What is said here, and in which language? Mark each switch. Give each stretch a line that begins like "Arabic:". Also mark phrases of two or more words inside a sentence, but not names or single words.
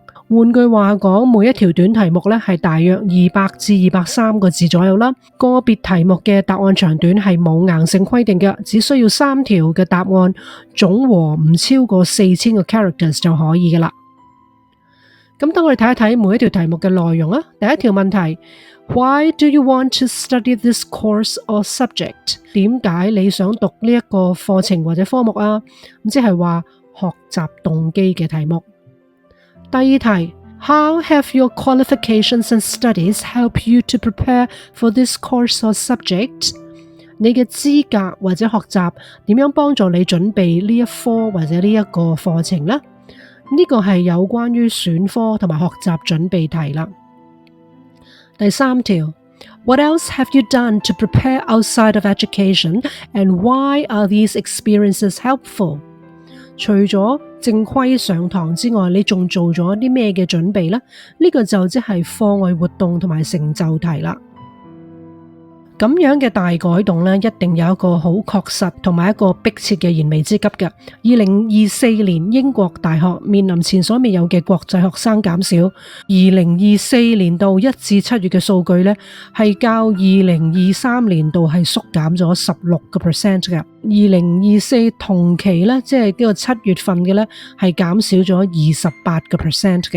Cantonese: 換句話講，每一條短題目呢係大約200至230個字左右啦。個別題目嘅答案長短係冇硬性規定嘅，只需要3條嘅答案總和唔超過4000個 characters 就可以㗎啦。咁等我哋睇一睇每一條題目嘅內容啊。第一條問題
English: ，Why do you want to study this course or subject？
Cantonese: 點解你想讀呢一個課程或者科目啊？咁即係話學習動機嘅題目。第二題
English: ，How have your qualifications and studies help you to prepare for this course or subject？
Cantonese: 你嘅資格或者學習點樣幫助你準備呢一科或者呢一個課程呢？呢個係有關於選科同埋學習準備題啦。第三條
English: ，What else have you done to prepare outside of education and why are these experiences helpful？
Cantonese: 除咗正規上堂之外，你仲做咗啲咩嘅準備呢？呢個就即係課外活動同埋成就題啦。咁樣嘅大改動呢，一定有一個好確實同埋一個迫切嘅燃眉之急嘅。2024年英國大學面臨前所未有嘅國際學生減少。2024年度1至7月嘅數據呢，係較2023年度係縮減咗16% 嘅。2024同期呢，即係呢個7月份嘅呢，係減少咗28% 嘅。